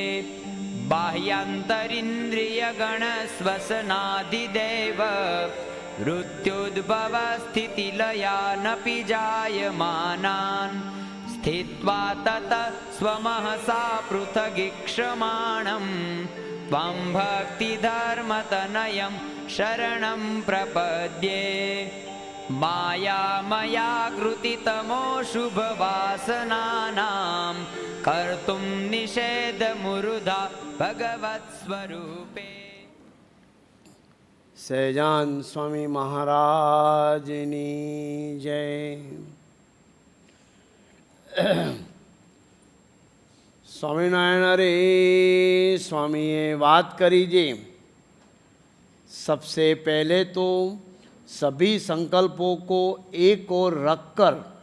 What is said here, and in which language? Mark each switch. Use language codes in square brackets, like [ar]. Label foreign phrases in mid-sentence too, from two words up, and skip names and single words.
[sa] बाह्यान्तरिन्द्रियगणस्वसनादिदेव मृत्युद्भवस्थितिलयानपि जायमानान् स्थित्वा ततः स्वमहसा पृथगीक्षमाणं त्वं भक्तिधर्मतनयं शरणं प्रपद्ये। मायामया कृतितमोऽशुभवासनानां कर्तुं निषेधमुरुधा भगवत्स्वरूपे। [gu] સહજાન સ્વામી મહારાજની જય. સ્વામિનારાયણ અરે स्वामीએ વાત કરી જે [hi] सबसे पहले तो सभी संकल्पों को एक ओर रखकर